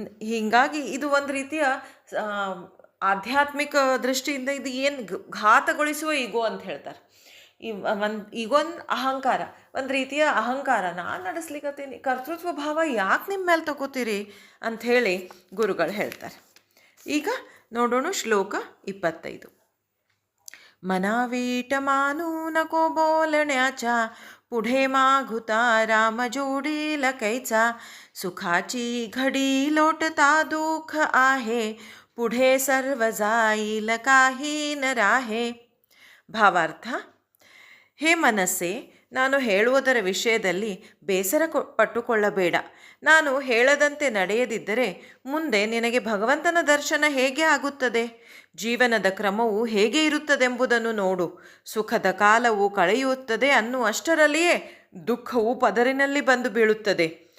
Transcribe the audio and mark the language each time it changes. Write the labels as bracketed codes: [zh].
[kn] ಹೀಗಾಗಿ ಇದು ಒಂದು ರೀತಿಯ ಆಧ್ಯಾತ್ಮಿಕ ದೃಷ್ಟಿಯಿಂದ ಇದು ಏನು ಘಾತಗೊಳಿಸುವ ಈಗೋ ಅಂತ ಹೇಳ್ತಾರೆ. ಈಗೊಂದು ಅಹಂಕಾರ, ಒಂದು ರೀತಿಯ ಅಹಂಕಾರ, ನಾನು ನಡೆಸ್ಲಿಕ್ಕತ್ತೀನಿ, ಕರ್ತೃತ್ವ ಭಾವ ಯಾಕೆ ನಿಮ್ಮ ಮೇಲೆ ತಗೋತೀರಿ ಅಂಥೇಳಿ ಗುರುಗಳು ಹೇಳ್ತಾರೆ. ಈಗ ನೋಡೋಣ ಶ್ಲೋಕ 25. [mr] मनावीट मानू नको बोलण्याचा, पुढे मागुता राम जोडी लकायचा, सुखाची घडी लोटता दुःख आहे, पुढे सर्व जाईल काही न राहे. [kn] ಭಾವಾರ್ಥ: ಹೇ ಮನಸ್ಸೇ, ನಾನು ಹೇಳುವುದರ ವಿಷಯದಲ್ಲಿ ಬೇಸರ ಪಟ್ಟುಕೊಳ್ಳಬೇಡ. ನಾನು ಹೇಳದಂತೆ ನಡೆಯದಿದ್ದರೆ ಮುಂದೆ ನಿನಗೆ ಭಗವಂತನ ದರ್ಶನ ಹೇಗೆ ಆಗುತ್ತದೆ? ಜೀವನದ ಕ್ರಮವು ಹೇಗೆ ಇರುತ್ತದೆಂಬುದನ್ನು ನೋಡು. ಸುಖದ ಕಾಲವು ಕಳೆಯುತ್ತದೆ ಅನ್ನುವಷ್ಟರಲ್ಲಿಯೇ ದುಃಖವು ಪದರಿನಲ್ಲಿ ಬಂದು ಬೀಳುತ್ತದೆ.